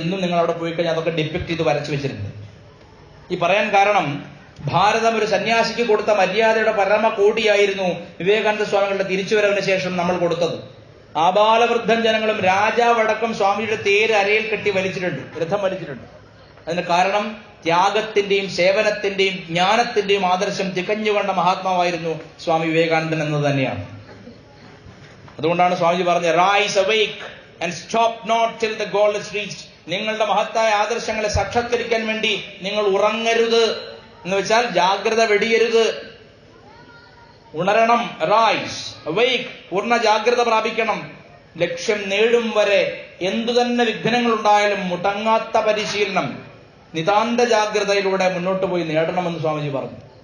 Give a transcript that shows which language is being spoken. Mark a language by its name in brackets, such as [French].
[Malayalam] ഇന്നും നിങ്ങൾ അവിടെ പോയി കഴിഞ്ഞാൽ അതൊക്കെ ഡിപ്പിക്ട് ചെയ്ത് വരച്ചു വെച്ചിട്ടുണ്ട്. ഈ പറയാൻ കാരണം, ഭാരതം ഒരു സന്യാസിക്ക് കൊടുത്ത മര്യാദയുടെ പരമകോടിയായിരുന്നു വിവേകാനന്ദ സ്വാമികളുടെ തിരിച്ചുവരവിന് ശേഷം നമ്മൾ കൊടുത്തത്. ആബാലവൃദ്ധം ജനങ്ങളും രാജാവടക്കം സ്വാമിയുടെ തേര് അരയിൽ കെട്ടി വലിച്ചിട്ടുണ്ട്, രഥം വലിച്ചിട്ടുണ്ട്. അതിന് കാരണം ത്യാഗത്തിന്റെയും സേവനത്തിന്റെയും ജ്ഞാനത്തിന്റെയും ആദർശം തികഞ്ഞുകൊണ്ട മഹാത്മാവായിരുന്നു സ്വാമി വിവേകാനന്ദൻ എന്നത് തന്നെയാണ്. അതുകൊണ്ടാണ് സ്വാമിജി പറഞ്ഞത്, [English] Rise awake and stop not till the goal is reached. [Malayalam] നിങ്ങളുടെ മഹത്തായ ആദർശങ്ങളെ സാക്ഷാത്കരിക്കാൻ വേണ്ടി നിങ്ങൾ ഉറങ്ങരുത് എന്ന് വെച്ചാൽ ജാഗ്രത വെടിയരുത്, ഉണരണം. [English] rise awake, [Malayalam] പൂർണ്ണ ജാഗ്രത പ്രാപിക്കണം. ലക്ഷ്യം നേടും വരെ എന്തുതന്നെ വിഘ്നങ്ങൾ ഉണ്ടായാലും മുടങ്ങാത്ത പരിശീലനം, നിതാന്ത ജാഗ്രതയിലൂടെ മുന്നോട്ട് പോയി നേടണമെന്ന് സ്വാമിജി പറഞ്ഞു.